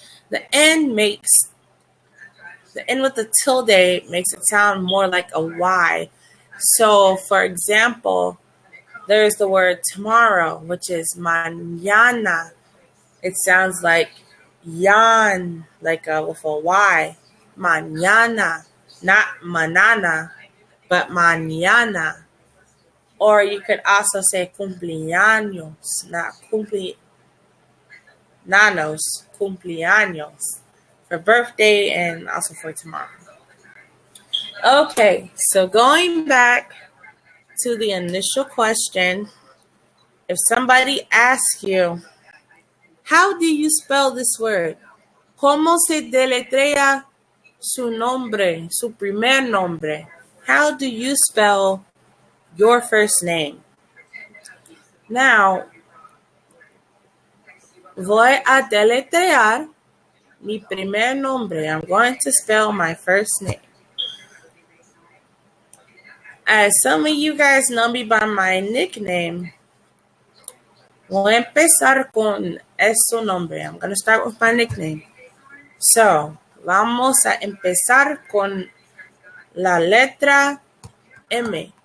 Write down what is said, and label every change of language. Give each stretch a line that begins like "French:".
English: The N with the tilde makes it sound more like a Y. So, for example, there's the word tomorrow, which is mañana. It sounds like yan, like with a Y. Mañana, not manana, but mañana. Or you could also say cumpleaños, not nanos, cumpleaños, for birthday and also for tomorrow. Okay, so going back to the initial question, if somebody asks you, how do you spell this word?
Spanish: ¿Cómo se deletrea su nombre, su primer nombre?
English: How do you spell your first name?
Spanish: Now, voy a deletrear mi primer nombre.
English: I'm going to spell my first name. As some of you guys know me by my nickname,
Spanish: voy a empezar con su nombre.
English: I'm going to start with my nickname. So,
Spanish: vamos a empezar con la letra M.